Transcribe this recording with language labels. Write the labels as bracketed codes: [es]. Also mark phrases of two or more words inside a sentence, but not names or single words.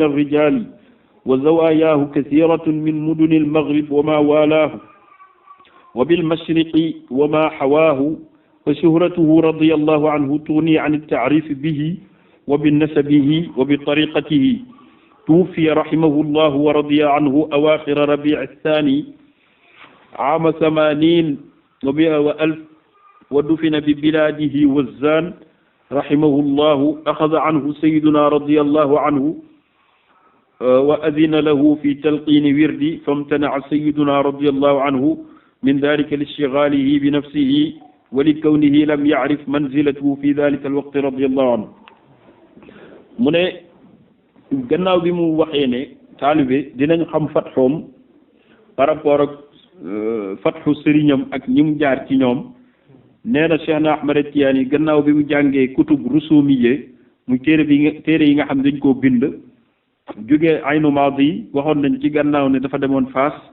[ar] الرجال وزواياه كثيرة من مدن المغرب وما والاه وبالمشرق وما حواه فشهرته رضي الله عنه تغني عن التعريف به وبنسبه وبطريقته توفي رحمه الله ورضي عنه أواخر ربيع الثاني عام 80 وألف ودفن ببلاده وزان رحمه الله أخذ عنه سيدنا رضي الله عنه وأذن له في تلقين ورد فامتنع سيدنا رضي الله عنه من ذلك لاشتغاله بنفسه ولكونه لم يعرف منزلته في ذلك الوقت رضي الله عنه [wo] mu ne gannaaw bi mu waxee ne taalibe dinañ xam fatxoom [fr] par rapport [wo] ak fatxu sëriñam ak ñi mu jaar ci ñoom nee na Cheikh na Ahmed Tidiane yi gannaaw bi mu jàngee kutub rusumiye muy téere yi nga xam dañ koo bind jóge aynu maadi yi waxoon nañ ci gannaaw ne dafa demoon Faas